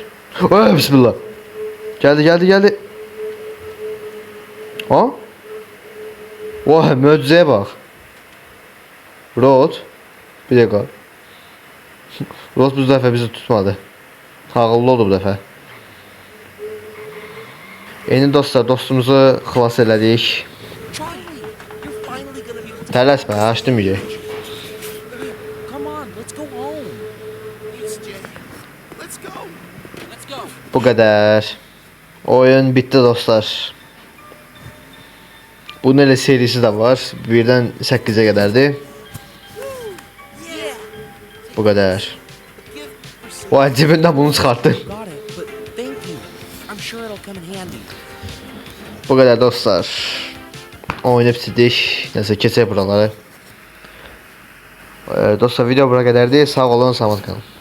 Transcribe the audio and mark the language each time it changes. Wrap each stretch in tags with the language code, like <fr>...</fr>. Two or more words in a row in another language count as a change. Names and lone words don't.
<az>Ay bismillah. Gəldi. Ha? Vay möcüzəyə bax. Rod. Bir dəqiqə. Ross bu dəfə bizi tutmadı. Ağıllı oldu bu dəfə. Yeni dostlar, dostumuzu xilas elədik.</az> <en>Charlie, you're finally gonna be able to.</en> <az>Tələsmə, açdım yiyək.</az> <en>Come on, let's go home. Yes, Jay. Let's go. Let's go.</en> <az>Bu qədər. Oyun bitdi dostlar. Bunun elə serisi də var. 1-dən 8-ə qədərdir.</az> <en>Yeah.</en> <az>Bu qədər.</az> <en>Gift for some.</en> <az>Vay, cibindən bunu çıxartdı.</az> <en>Got it, but thank you. I'm sure it'll come in handy.</en> <az>Bu qədər dostlar. Oyunu bitirdik. Nəsə keçək buraları. Dostlar, video bura qədərdir. Sağ olun, salamat qalın.</az>